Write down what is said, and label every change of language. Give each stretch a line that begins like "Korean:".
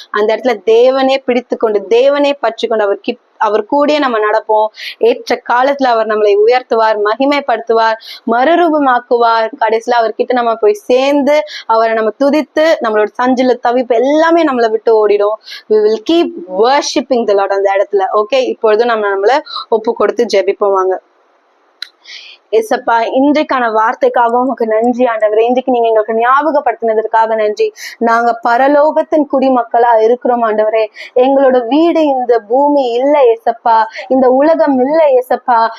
Tamil: அந்த இடத்துல தேவனே பிடித்து கொண்டு தேவனே பற்றி கொண்டு அவர் கூடயே நம்ம நடப்போம். ஏற்ற காலத்துல அவர் நம்மளை உயர்த்துவார், மகிமைப்படுத்துவார், மறுரூபமாக்குவார். கடைசியில அவர்கிட்ட நம்ம போய் சேர்ந்து அவரை நம்ம துதித்து நம்மளோட சஞ்சில தவிப்பு எல்லாமே நம்மளை விட்டு ஓடிடும்.
English: we will keep worshipping the Lord
Tamil: அந்த இடத்துல. ஓகே, இப்பொழுதும் நம்மள ஒப்பு கொடுத்து ஜெபிப்போம். வாங்க. ஏசப்பா, இன்றைக்கான வார்த்தைக்காக உமக்கு நன்றி ஆண்டவரே. இன்றைக்கு நீங்க எங்களுக்கு ஞாபகப்படுத்தினதற்காக நன்றி. நாங்க பரலோகத்தின் குடிமக்களா இருக்கிறோம் ஆண்டவரே. எங்களோட வீடு இந்த பூமி இல்ல ஏசப்பா, இந்த உலகம் இல்ல ஏசப்பா.